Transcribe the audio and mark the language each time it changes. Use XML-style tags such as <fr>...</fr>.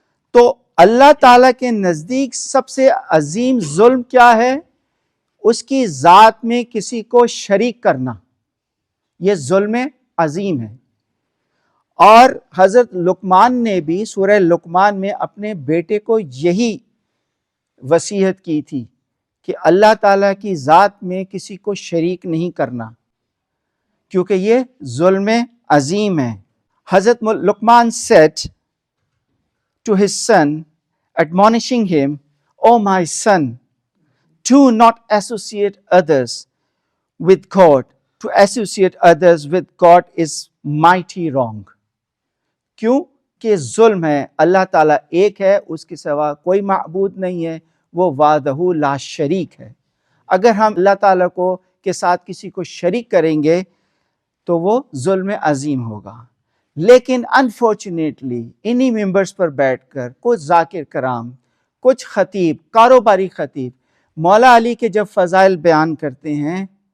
<ur>تو اللہ تعالیٰ کے نزدیک سب سے عظیم ظلم کیا ہے؟ اس کی ذات میں کسی کو شریک کرنا، یہ ظلم عظیم ہے۔ اور حضرت لقمان نے بھی سورہ لقمان میں اپنے بیٹے کو یہی وصیت کی تھی کہ اللہ تعالیٰ کی ذات میں کسی کو شریک نہیں کرنا، کیونکہ یہ ظلم عظیم ہے۔</ur> <en>حضرت Luqman said to his son, admonishing him, "O my son, do not associate others with God. To associate others with God is mighty wrong."</en> <ur>کیوں کہ ظلم ہے۔ اللہ تعالیٰ ایک ہے، اس کے سوا کوئی معبود نہیں ہے، وہ وحدہ لا شریک ہے۔ اگر ہم اللہ تعالیٰ کو کے ساتھ کسی کو شریک کریں گے تو وہ ظلم عظیم ہوگا۔ لیکن انفارچونیٹلی انہی ممبرز پر بیٹھ کر کچھ ذاکر کرام، کچھ خطیب، کاروباری خطیب مولا علی کے جب فضائل بیان کرتے ہیں</ur>